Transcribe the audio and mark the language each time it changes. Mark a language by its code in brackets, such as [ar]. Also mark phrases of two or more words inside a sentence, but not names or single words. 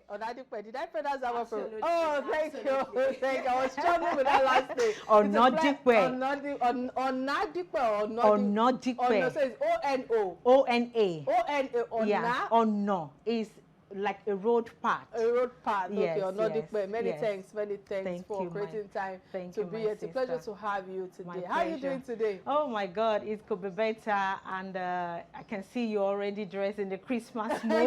[en] Did I pronounce that one properly? Oh, thank you. Thank you. I was struggling with that last name. Onadipe. Onadipe or Onadipe. Oh, so it's O-N-O. O-N-A. O-N-A. Ona. Yeah. Ono is like a road path. A road path. Yes, Okay, Onadipe. yes, Many yes. thanks. Many thanks for creating time to be here. It's a pleasure to have you today. How are you doing today? Oh my God, it could be better, and I can see you already dressed in the Christmas mood.